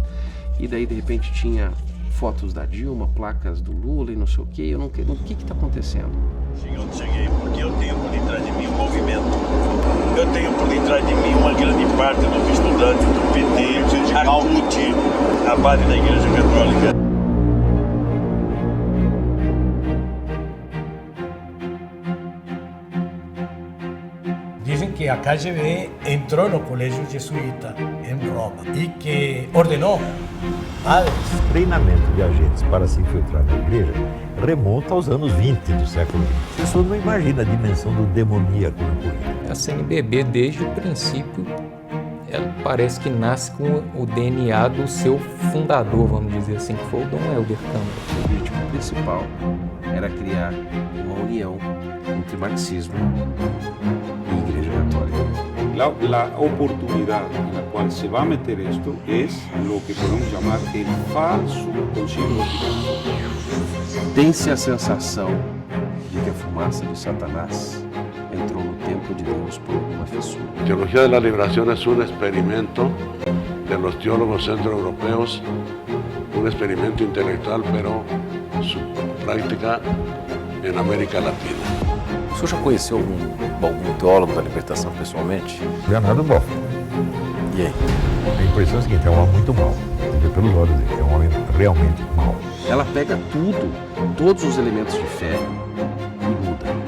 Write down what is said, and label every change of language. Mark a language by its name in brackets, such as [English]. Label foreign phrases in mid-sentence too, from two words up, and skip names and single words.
[Portuguese] E daí, de repente, tinha fotos da Dilma, placas do Lula e não sei o quê. O que está acontecendo? Eu cheguei porque eu tenho por detrás de mim um movimento. Eu tenho por detrás de mim uma grande parte dos estudantes do PT, a CUT, a base da Igreja Católica. [Spanish] Dicen que a KGB entró no colegio jesuita [Portuguese] em Roma e que ordenou padres. O treinamento de agentes para se infiltrar na igreja remonta aos anos 20 do século XX. A pessoa não imagina a dimensão do demoníaco na política. A CNBB, desde o princípio, ela parece que nasce com o DNA do seu fundador, vamos dizer assim, que foi o Dom Helder Câmara. O objetivo principal era criar uma união entre marxismo [Spanish] y Iglesia Católica. La oportunidad en la cual se va a meter esto es lo que podemos llamar el falso Concilio Vaticano. [Portuguese] Tem-se a sensação de que a fumaça de Satanás entrou no templo de Deus por alguma fissura. [Spanish] La teología de la liberación es un experimento de los teólogos centroeuropeos, un experimento intelectual, pero su práctica en América Latina. [Portuguese] O senhor já conheceu algum teólogo da libertação pessoalmente? Leonardo Boff. E aí? A impressão é a seguinte, é um homem muito mau. Você vê pelos olhos dele, é um homem realmente mau. Ela pega tudo, todos os elementos de fé e muda.